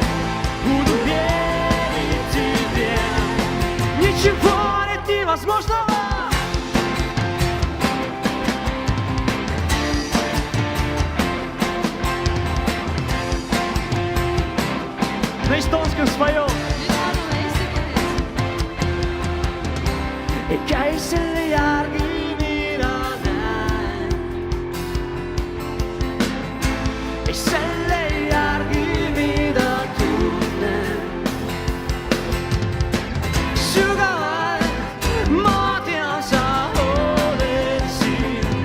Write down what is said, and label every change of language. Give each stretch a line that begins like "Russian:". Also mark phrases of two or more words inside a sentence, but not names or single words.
Russian: Буду верить тебе, ничего нет невозможного. На эстонском споем.
Estonian: Käis selle järgi, mida näen. Selle järgi, mida tunnen. Sügavalt ma tean, sa oled siin.